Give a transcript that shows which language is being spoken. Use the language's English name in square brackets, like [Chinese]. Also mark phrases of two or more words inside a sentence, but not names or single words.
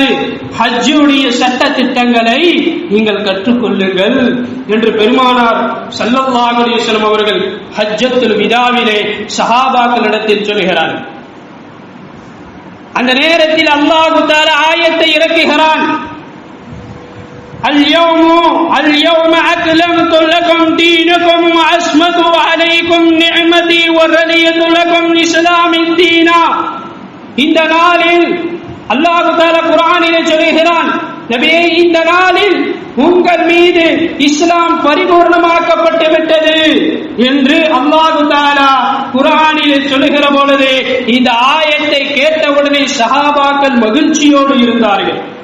[Tamil] ஹஜ்ஜுடைய சட்ட திட்டங்களை நீங்கள் கற்றுக்கொள்ளுங்கள் என்று பெருமானார் [Arabic] صلى الله عليه وسلم [Tamil] அவர்கள் ஹஜ்ஜத்துல் விதாவிலே சஹாபாக்களிடத்தில் சொல்கிறார்கள். அந்த நேரத்தில் அல்லாஹ் தஆலா ஆயத்தை இறக்குகிறான், [Arabic] اليوم أكملت لكم دينكم وأتممت عليكم نعمتي ورضيت لكم الإسلام دينا. [Tamil] இந்த நாளில் அல்லாஹ் தஆலா குர்ஆனிலே சொல்கிறான், நபியே, இந்த நாளில் உங்கள் மீது இஸ்லாம் பரிபூர்ணமாக்கப்பட்டு விட்டது என்று அல்லாஹ் தஆலா குர்ஆனிலே சொல்லுகிற பொழுது இந்த ஆயத்தை கேட்டவுடனே சஹாபாக்கள் மகிழ்ச்சியோடு இருந்தார்கள்.